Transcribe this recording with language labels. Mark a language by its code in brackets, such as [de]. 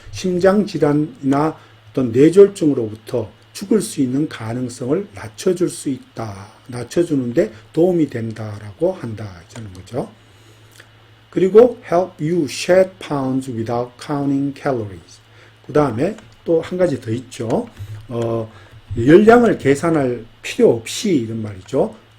[ko] 심장질환이나 어떤 뇌졸중으로부터 죽을 수 있는 가능성을 낮춰줄 수 있다. 낮춰주는데 도움이 된다라고 한다. 이런 거죠. 그리고 [en] help you shed pounds without counting calories. [ko] 그 다음에 또 한 가지 더 있죠. 열량을 계산할 필요 없이 이런 말이죠.